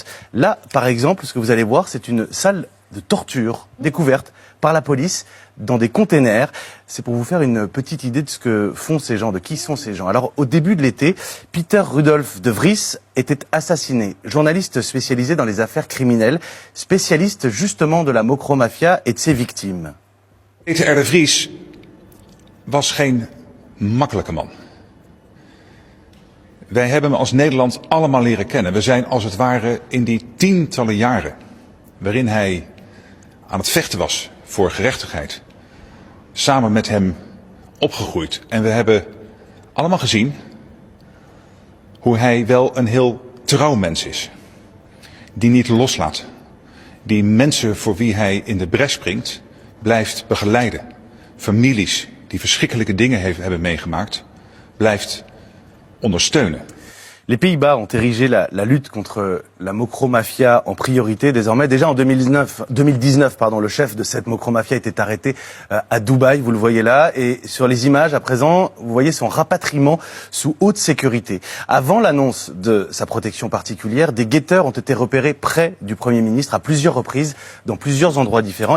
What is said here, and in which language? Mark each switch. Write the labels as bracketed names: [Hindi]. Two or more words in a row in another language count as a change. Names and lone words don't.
[French] Là, par exemple, ce que vous allez voir, c'est une salle de torture découverte par la police dans des containers. C'est pour vous faire une petite idée de ce que font ces gens, de qui sont ces gens. Alors, au début de l'été, Pieter Rudolf de Vries était assassiné. Journaliste spécialisé dans les affaires criminelles, spécialiste justement de la Mokromafia et de ses victimes. Pieter R. [Dutch] de Vries was geen makkelijke man. Wij hebben hem als Nederland allemaal leren kennen. We zijn als het ware in die tientallen jaren waarin hij aan het vechten was voor gerechtigheid, samen met hem opgegroeid. En we hebben allemaal gezien hoe hij wel een heel trouw mens is. Die niet loslaat. Die mensen voor wie hij in de bres springt, blijft begeleiden. Families die verschrikkelijke dingen hebben meegemaakt, blijft ondersteunen. [French] Les Pays-Bas ont érigé la lutte contre la Mokromafia en priorité désormais. Déjà en 2019, le chef de cette Mokromafia était arrêté à Dubaï, vous le voyez là. Et sur les images à présent, vous voyez son rapatriement sous haute sécurité. Avant l'annonce de sa protection particulière, des guetteurs ont été repérés près du Premier ministre à plusieurs reprises, dans plusieurs endroits différents.